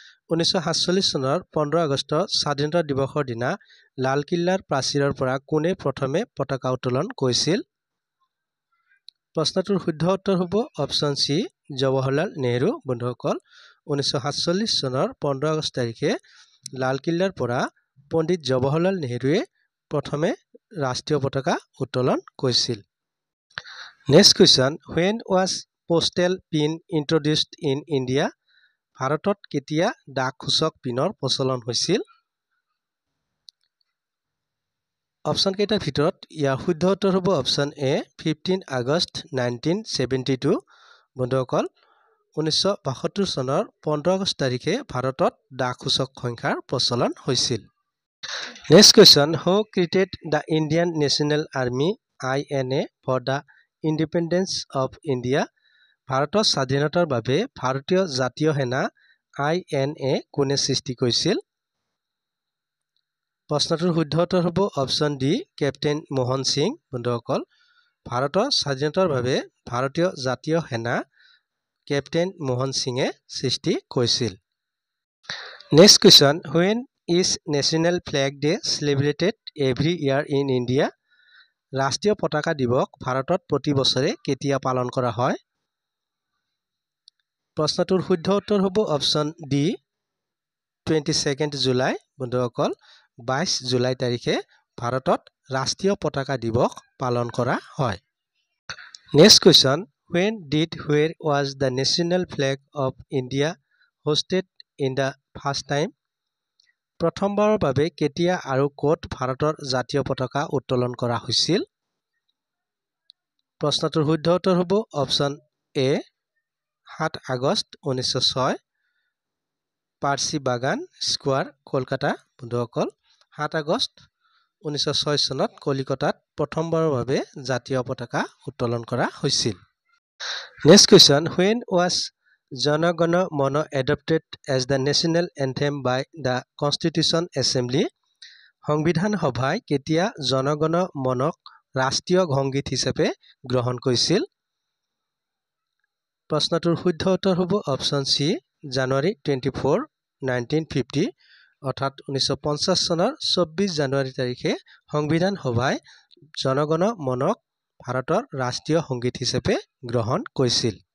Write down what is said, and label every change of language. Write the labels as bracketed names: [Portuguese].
[Assamese] 1947 চনৰ 15 আগষ্ট স্বাধীনতা দিৱসৰ দিনা লালকিল্লাৰ প্ৰাচীৰৰ পৰা কোনে প্ৰথমে পতাকা উত্তোলন কৰিছিল? প্ৰশ্নটোৰ শুদ্ধ উত্তৰ হ'ব অপশ্যন চি জৱাহৰলাল নেহৰু। বন্ধুসকল, 1947 চনৰ 15 আগষ্ট তাৰিখে লালকিল্লাৰ পৰা পণ্ডিত জৱাহৰলাল নেহৰুৱে প্ৰথমে ৰাষ্ট্ৰীয় পতাকা উত্তোলন কৰিছিল। [English] Next question, when was postal pin introduced in India? [Assamese] ভাৰতত কেতিয়া ডাক সূচক পিনৰ প্ৰচলন হৈছিল? অপশ্যন কেইটাৰ ভিতৰত ইয়াৰ শুদ্ধ উত্তৰ হ'ব অপশ্যন এ 15 আগষ্ট 1972। বন্ধুসকল, 1972 চনৰ 15 আগষ্ট তাৰিখে ভাৰতত ডাক সূচক সংখ্যাৰ প্ৰচলন হৈছিল। [English] Next question, who created the Indian National Army INA for the independence of India? [Assamese] ভাৰতৰ স্বাধীনতাৰ বাবে ভাৰতীয় জাতীয় সেনা INA কোনে সৃষ্টি কৰিছিল? প্ৰশ্নটোৰ শুদ্ধ উত্তৰ হ'ব option D captain Mohan Singh. বন্ধুসকল ভাৰতৰ স্বাধীনতাৰ বাবে ভাৰতীয় জাতীয় সেনা কেপ্টেইন মোহন সিঙে সৃষ্টি কৰিছিল। [English] Next question, when is national flag day celebrated every year in India? [Assamese] ৰাষ্ট্ৰীয় পতাকা দিৱস ভাৰতত প্ৰতি বছৰে কেতিয়া পালন কৰা হয়? প্ৰশ্নটোৰ শুদ্ধ উত্তৰ হ'ব অপশ্যন ডি 22 জুলাই। বন্ধুসকল 22 জুলাই তাৰিখে ভাৰতত ৰাষ্ট্ৰীয় পতাকা দিৱস পালন কৰা হয়। [English] Next question, when did where was the national flag of India hosted in the first time? [Assamese] প্ৰথমবাৰৰ বাবে কেতিয়া আৰু ক'ত ভাৰতৰ জাতীয় পতাকা উত্তোলন কৰা হৈছিল? প্ৰশ্নটোৰ শুদ্ধ উত্তৰ হ'ব অপশ্যন এ 7 আগষ্ট 1906 পাৰ্চি বাগান স্কোৱাৰ কলকাতা। বন্ধুসকল 7 আগষ্ট 1906 চনত কলিকতাত প্ৰথমবাৰৰ বাবে জাতীয় পতাকা উত্তোলন কৰা হৈছিল। [English] Next question, when was Jana Gana Mana adopted as the national anthem by the Constitution Assembly? [Assamese] সংবিধান সভাই কেতিয়া জনগণ মনক ৰাষ্ট্ৰীয় সংগীত হিচাপে গ্ৰহণ কৰিছিল? প্ৰশ্নটোৰ শুদ্ধ উত্তৰ হ'ব অপশ্যন চি জানুৱাৰী 24, 1950 অৰ্থাৎ 1950 চনৰ 24 জানুৱাৰী তাৰিখে সংবিধান সভাই জনগণ মনক ভাৰতৰ ৰাষ্ট্ৰীয় সংগীত হিচাপে গ্ৰহণ কৰিছিল।